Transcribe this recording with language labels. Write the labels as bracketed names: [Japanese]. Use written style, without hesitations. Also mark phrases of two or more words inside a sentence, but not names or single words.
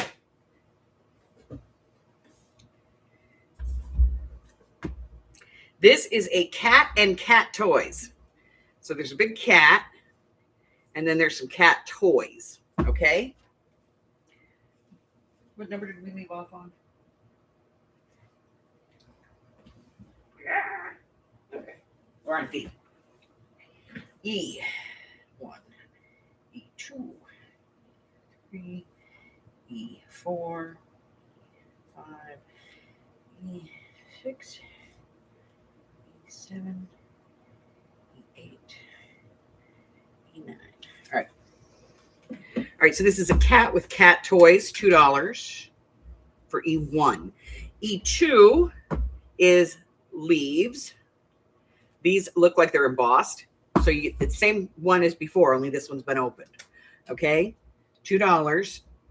[English] This is a cat and cat toys. So there's a big cat, and then there's some cat toys. Okay. What number did we leave off on? Yeah. Okay. We're on D. E1, E2, E3, E4, E5, E6, E7, E8, E9. All right. All right, so this is a cat with cat toys, $2 for E1. E2 is leaves. These look like they're embossed. So you get the same one as before, only this one's been opened.